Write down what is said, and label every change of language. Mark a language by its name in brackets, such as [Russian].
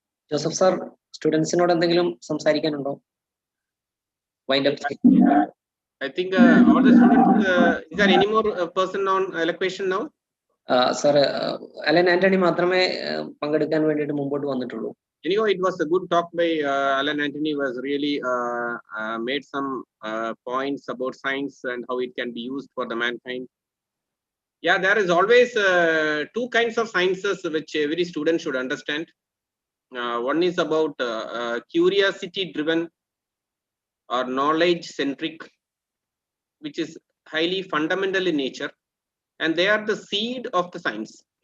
[Malayalam] Joseph sir, സ്റ്റുഡൻസിനോട് എന്തെങ്കിലും സംസാരിക്കാനുണ്ടോ? [English] Wind up. I think all the students, is there any more person on elocution now? [Malayalam] Sir, Alan Anthony മാത്രമേ പങ്കെടുക്കാൻ വേണ്ടിയിട്ട് മുമ്പോട്ട് വന്നിട്ടുള്ളൂ. [English] Anyhow, it was a good talk by Alan Anthony. Was really made some points about science and how it can be used for the mankind. Yeah, there is always two kinds of sciences which every student should understand. One is about curiosity driven or knowledge centric, which is highly fundamental in nature, and they are the seed of the science.